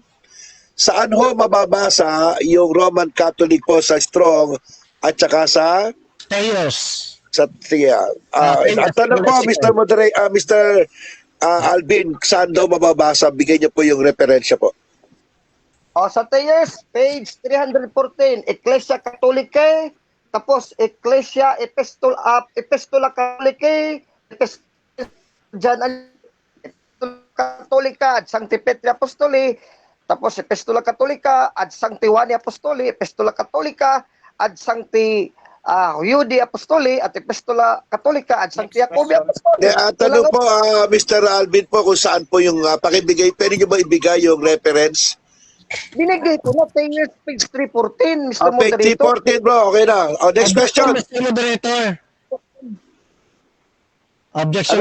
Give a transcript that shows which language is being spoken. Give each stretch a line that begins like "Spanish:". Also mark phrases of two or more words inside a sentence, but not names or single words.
Filipino: Saan ho mababasa yung Roman Catholic po sa Strong at saka sa Thayos. Ang tanong po, Mr. Alvin, saan daw mababasa? Bigay niyo po yung referensya po. Sa Thayers, page 314, Ecclesia Catholicae, tapos Ecclesia Epistola Catholicae, Catholica at Sancti Petri Apostoli, tapos Epistola Catholica ad Sancti Juani Apostoli, Epistola Catholica ad Sancti Judi Apostoli at Epistola Catholica ad Sancti Jacobi Apostoli. Tanong po, Mr. Alvin po, kung saan po yung pakibigay, pwede nyo ba ibigay yung reference? Binigay ko na Thayers, page 314, Mr. Page Moderator. 314, bro. Okay na.
English: Next question. Mr. Moderator. Objection